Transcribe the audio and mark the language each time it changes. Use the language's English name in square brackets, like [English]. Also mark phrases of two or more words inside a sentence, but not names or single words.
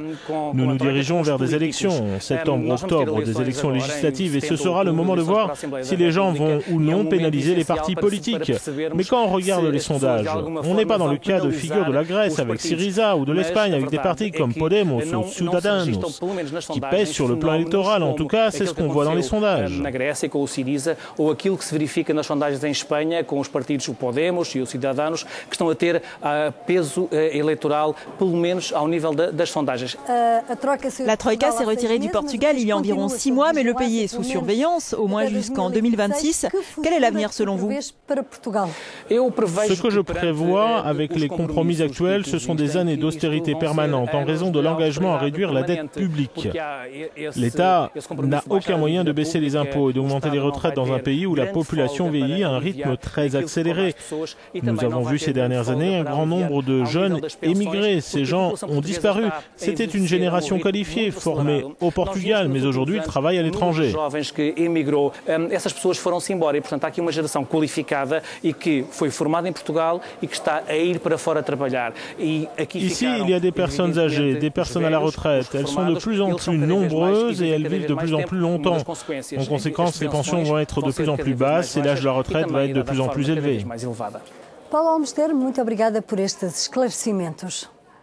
[French] Nous nous dirigeons vers des élections, en septembre-octobre, des élections législatives et ce sera le moment de voir si les gens vont ou non pénaliser les partis politiques. Mais quand on regarde les sondages, on n'est pas dans le cas de figure de la Grèce avec Syriza ou de l'Espagne avec des partis comme Podemos ou Ciudadanos qui pèsent sur le plan électoral. En tout cas, c'est ce qu'on voit dans les sondages. [Portuguese] Podemos e os Cidadanos, que estão a ter peso eleitoral, pelo menos ao nível das sondagens. [French] La Troïka s'est retirée du Portugal il y a environ 6 mois, mais le pays est sous surveillance, au moins jusqu'en 2026. Quel est l'avenir selon vous ? Ce que je prévois avec les compromis actuels, ce sont des années d'austérité permanente en raison de l'engagement à réduire la dette publique. L'État n'a aucun moyen de baisser les impôts et d'augmenter les retraites dans un pays où la population vieillit à un rythme très accéléré. Nous avons vu ces dernières années un grand nombre de jeunes émigrés. Ces gens ont disparu. C'était une génération qualifiée, formée au Portugal, mais aujourd'hui ils travaillent à l'étranger. [Portuguese] Essas pessoas foram-se embora e, portanto, há aqui uma geração qualificada e que foi formada em Portugal e que está a ir para fora trabalhar. [French] Ici, il y a des personnes âgées, des personnes à la retraite. Elles sont de plus en plus nombreuses et elles vivent de plus en plus longtemps. En conséquence, les pensions vont être de plus en plus basses et l'âge de la retraite va être de plus en plus élevé. [Portuguese] Paulo Almoster, muito obrigada por estes esclarecimentos.